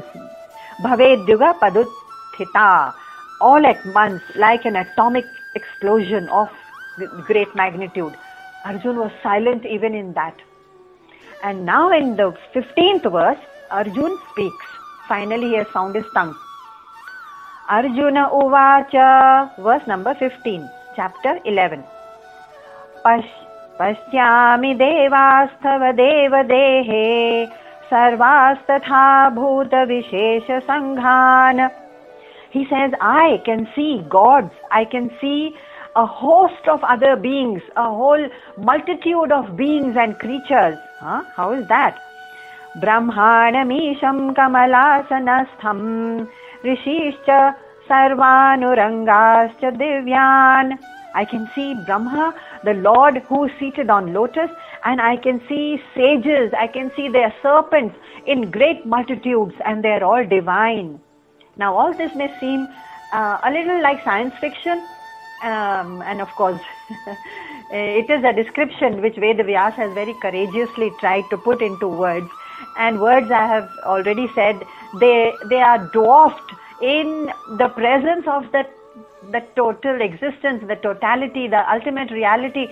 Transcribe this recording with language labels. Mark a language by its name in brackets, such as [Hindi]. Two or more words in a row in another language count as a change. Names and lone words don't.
[Sanskrit] Bhavedyuga paduthita, [English] all at once, like an atomic explosion of great magnitude. Arjun was silent even in that. And now in the 15th verse, Arjun speaks. Finally he has found his tongue. [Sanskrit] Arjuna uvacha, [English] verse number 15, chapter 11. [Sanskrit] Pashyami devastava devadehe sarvastatha bhuta vishesha sanghan. [English] He says, I can see gods, I can see a host of other beings, a whole multitude of beings and creatures. How is that? [Sanskrit] Brahmanamisham kamalasanastham rishishcha sarvanurangascha divyan. [English] I can see Brahma, the Lord who is seated on lotus, and I can see sages, I can see their serpents in great multitudes, and they are all divine. Now all this may seem a little like science fiction, and of course it is a description which Vedavyas has very courageously tried to put into words, and words, I have already said, they are dwarfed in the presence of the total existence, the totality, the ultimate reality.